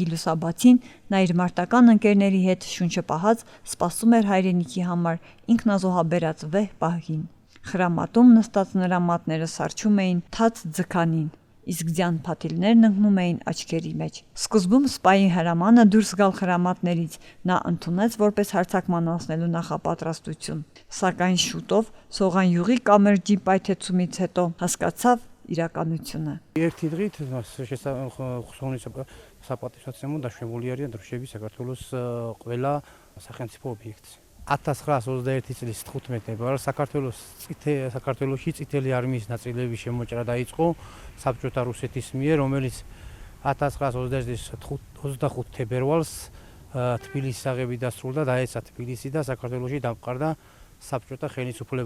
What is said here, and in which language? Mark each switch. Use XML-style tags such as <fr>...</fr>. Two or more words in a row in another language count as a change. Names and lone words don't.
<hy>լուսաբացին նա իր մարտական ընկերների հետ շունչը պահած սպասում էր հայրենիքի համար ինքնազոհաբերած վեհ պահին։ Խրամատում նստած նրա մատները սառչում էին թաց ձքանին, իսկ ձյան փաթիլներն ընկնում էին աչքերի մեջ։ Սկզբում սպայի հրամանը դուրս գալ խրամատներից նա ընդունեց որպես հարձակման անցնելու նախապատրաստություն, սակայն շուտով Սողան յուղի կամրջի պայթեցումից հետո հասկացավ իրականությունը։</hy> <ka>Ერთი დღით ხსოვნის საპატივსაცემო დაშვებული არიან დროშები საქართველოს ყველა სახელმწიფო ობიექტზე. 1921 წლის 15-ში საქართველოში წითელი არმიის ნაწილების შემოჭრა დაიწყო საბჭოთა რუსეთის მიერ, რომელიც 1920 წლის 25 თებერვალს თბილისის აღები დასრულდა, დაეცა თბილისი და საქართველოში დამყარდა საბჭოთა ხელისუფლება.</ka>